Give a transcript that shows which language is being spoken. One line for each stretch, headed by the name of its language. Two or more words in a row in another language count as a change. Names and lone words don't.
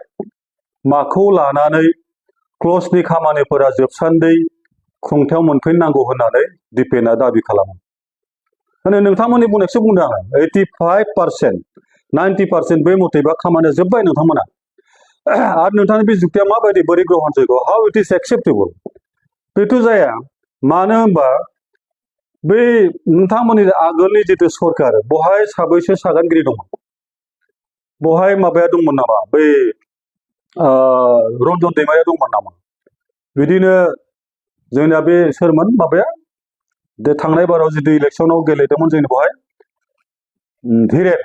Bodo: माखौ लानानै क्ल'जनि खामानिफोरा जोबसान्दै खुंथायाव मोनफैनांगौ होननानै दिपेना दाबि खालामो माने नोंथांमोननि बुंनायखौसो बुंदों आं 85% 90% बे मथेबा खामानिया जोब्बाय नोंथांमोना आरो नोंथांनि बे जुक्तिया माबायदि बोरै ग्रहण जैग'
English: how it is acceptable
Bodo: बेथ' जाया मानो होनबा बै नोंथांमोननि आगोलनि जिथु सरकार बहाय साबैसे सागानगिरि दंमोन बहाय माबाया दंमोन नामा बै रन्जन दैमारिया दंमोन नामा बिदिनो जोंना बे सोरमोन माबाया थांनाय बाराव जितु इलेक्सनाव गेलेदोंमोन जोंनि बहाय धीरेन